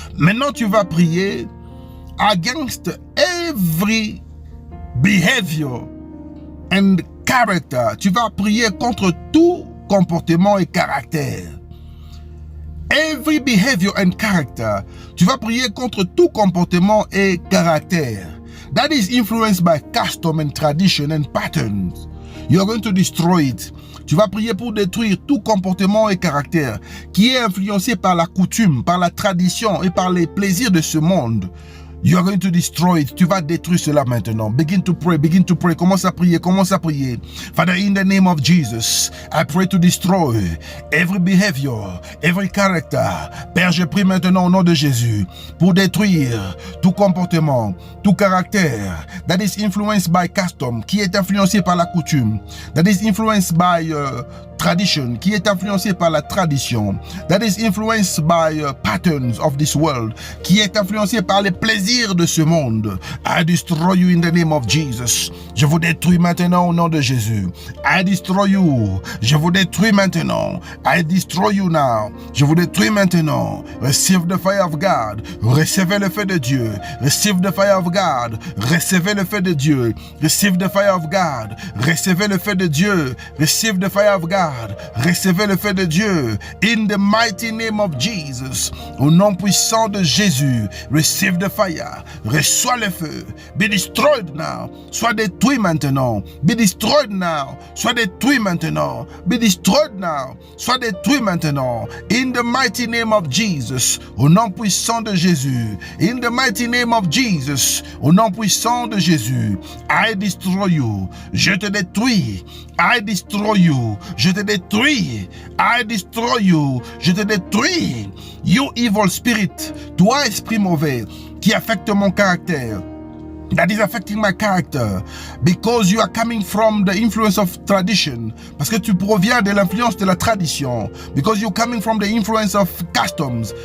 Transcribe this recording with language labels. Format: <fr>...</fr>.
<fr>Maintenant tu vas prier</fr> <en>against every behavior and character.</en> <fr>Tu vas prier contre tout comportement et caractère.</fr> <en>Every behavior and character.</en> <fr>Tu vas prier contre tout comportement et caractère</fr> <en>that is influenced by custom and tradition and patterns. You are going to destroy it.</en> <fr>Tu vas prier pour détruire tout comportement et caractère qui est influencé par la coutume, par la tradition et par les plaisirs de ce monde.</fr> <en>You are going to destroy it.</en> <fr>Tu vas détruire cela maintenant.</fr> <en>Begin to pray, begin to pray.</en> <fr>Commence à prier, commence à prier.</fr> <en>Father, in the name of Jesus, I pray to destroy every behavior, every character.</en> <fr>Père, je prie maintenant au nom de Jésus pour détruire tout comportement, tout caractère</fr> <en>that is influenced by custom,</en> <fr>qui est influencé par la coutume,</fr> <en>that is influenced by tradition,</en> <fr>qui est influencé par la tradition,</fr> <en>that is influenced by patterns of this world,</en> <fr>qui est influencé par les plaisirs de ce monde.</fr> <en>I destroy you in the name of Jesus.</en> <fr>Je vous détruis maintenant au nom de Jésus.</fr> <en>I destroy you.</en> <fr>Je vous détruis maintenant.</fr> <en>I destroy you now.</en> <fr>Je vous détruis maintenant.</fr> <en>Receive the fire of God.</en> <fr>Recevez le feu de Dieu.</fr> <en>Receive the fire of God.</en> <fr>Recevez le feu de Dieu.</fr> <en>Receive the fire of God.</en> <fr>Recevez le feu de Dieu.</fr> <en>Receive the fire of God.</en> <fr>Recevez le feu de Dieu.</fr> <en>In the mighty name of Jesus.</en> <fr>Au nom puissant de Jésus.</fr> <en>Receive the fire.</en> <fr>Reçois le feu.</fr> <en>Be destroyed now.</en> <fr>Sois détruit maintenant.</fr> <en>Be destroyed now.</en> <fr>Sois détruit maintenant.</fr> <en>Be destroyed now.</en> <fr>Sois détruit maintenant.</fr> <en>In the mighty name of Jesus.</en> <fr>Au nom puissant de Jésus.</fr> <en>In the mighty name of Jesus.</en> <fr>Au nom puissant de Jésus.</fr> <en>I destroy you.</en> <fr>Je te détruis.</fr> <en>I destroy you.</en> <fr>Je te détruis.</fr> <en>I destroy you.</en> <fr>Je te détruis.</fr> <en>You evil spirit.</en> <fr>Toi, esprit mauvais, qui affecte mon caractère.</fr> <en>That is affecting my character because you are coming from the influence of tradition.</en> <fr>Parce que tu proviens de l'influence de la tradition.</fr> <en>Because you're coming from the influence of customs.</en>